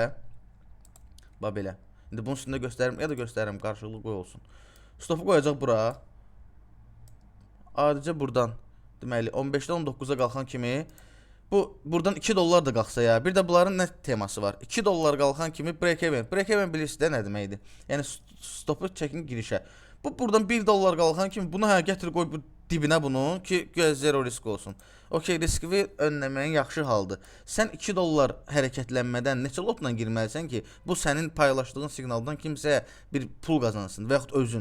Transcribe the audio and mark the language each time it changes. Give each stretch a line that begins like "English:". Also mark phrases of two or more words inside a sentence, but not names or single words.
Azerbaijani: Bax belə. İndi bunun üstündə göstərim, ya da göstərim, qarşılıqlı qoy olsun. Stopu qoyacaq bura. Adicə buradan, deməli 15-dən 19-a qalxan kimi buradan 2 dollar da qalxsa ya. Bir də bunların nə teması var? 2 dollar qalxan kimi
English: break even. Break even
Azerbaijani: bilirsiniz də nə deməkdir? Yəni stopu çəkin girişə. Buradan 1 dollar qalxan kimi bunu gətir qoy bu dibinə bunu ki,
English: zero risk
Azerbaijani: olsun. Okey, riski önləməyin yaxşı haldır. Sən 2 dollar hərəkətlənmədən neçə lotla girməlisən ki, bu sənin paylaşdığın siqnaldan kimsəyə bir pul qazansın və yaxud özün.